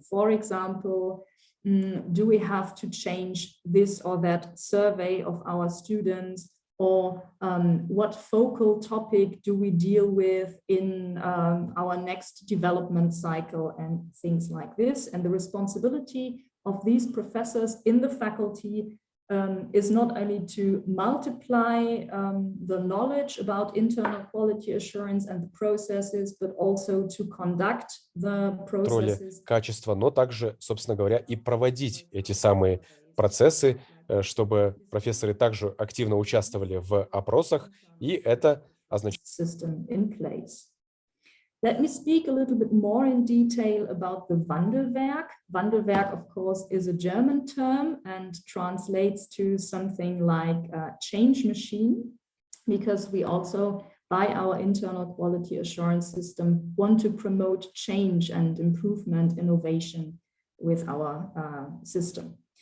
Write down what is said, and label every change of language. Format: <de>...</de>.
<en>For example, do we have to change this or that survey of our students, or what focal topic do we deal with in our next development cycle and things like this. And the responsibility of these professors in the faculty is not only to multiply the knowledge about internal quality assurance and the processes, but also to conduct the processes.</en> <ru>Качества, но также, собственно говоря, и проводить эти самые процессы, чтобы профессоры также активно участвовали в опросах, и это означает...</ru> <en>Let me speak a little bit more in detail about the Wandelwerk. Wandelwerk, of course, is a German term and translates to something like change machine, because we also, by our internal quality assurance system, want to promote change and improvement, innovation with our system.</en>